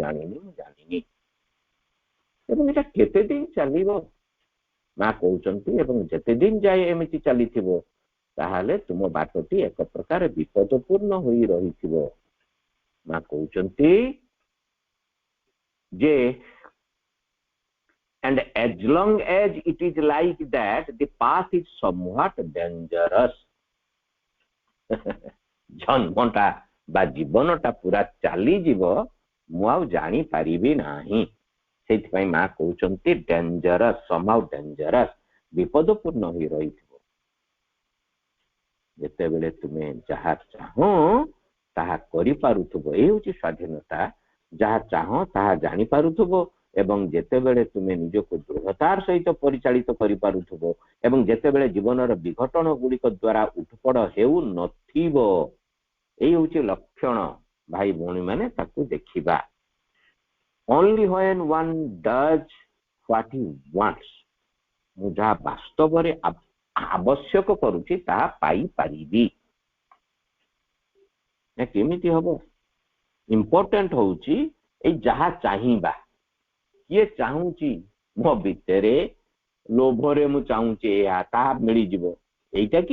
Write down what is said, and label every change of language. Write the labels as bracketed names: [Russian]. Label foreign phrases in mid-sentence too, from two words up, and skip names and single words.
[Odia] ଏବଂ ଏଟା କେତେ ଦିନ ଚାଲିବ? ମା କହୁଛନ୍ତି ଏବଂ ଯେତେ ଦିନ ଯାଏ ଏମିତି ଚାଲିଥିବ ତାହେଲେ ତୁମ ବାଟଟି ଏକ ପ୍ରକାର ବିପଦପୂର୍ଣ୍ଣ ହୋଇ ରହିଥିବ। ମା କହୁଛନ୍ତି ଯେ [English] and as long as it is like that the path is somewhat dangerous। [Odia] ଜନ୍ମଟା ବା ଜୀବନଟା ପୁରା ଚାଲିଯିବ, ମୁଁ ଆଉ ଜାଣିପାରିବି ନାହିଁ। ସେଇଥିପାଇଁ ମା କହୁଛନ୍ତି ଡେଞ୍ଜରସ୍, [English] somehow dangerous, [Odia] ବିପଦପୂର୍ଣ୍ଣ ହୋଇ ରହିଥିବ। ଯେତେବେଳେ ତୁମେ ଯାହା ଚାହଁ ତାହା କରିପାରୁଥିବ, ଏ ହେଉଛି ସ୍ୱାଧୀନତା। ଯାହା ଚାହଁ ତାହା ଜାଣିପାରୁଥିବ ଏବଂ ଯେତେବେଳେ ତୁମେ ନିଜକୁ ଦୃଢ଼ତାର ସହିତ ପରିଚାଳିତ କରିପାରୁଥିବ ଏବଂ ଯେତେବେଳେ ଜୀବନର ବିଘଟନ ଗୁଡ଼ିକ ଦ୍ୱାରା ଉଠପଡ଼ ହେଉନଥିବ, ଏଇ ହେଉଛି ଲକ୍ଷଣ। ଭାଇ ଭଉଣୀ ମାନେ ତାକୁ ଦେଖିବା। [English] only when one does what he wants, [Odia] ମୁଁ ଯାହା ବାସ୍ତବରେ ଆବଶ୍ୟକ କରୁଛି ତାହା ପାଇପାରିବି। କେମିତି ହବ? ଇମ୍ପୋର୍ଟାଣ୍ଟ ହଉଛି ଏଇ ଯାହା ଚାହିଁବା। କିଏ ଚାହୁଁଛି ମୋ ଭିତରେ ଲୋଭରେ ମୁଁ ଚାହୁଁଛି ଏହା ତାହା ମିଳିଯିବ, ଏଇଟା କି?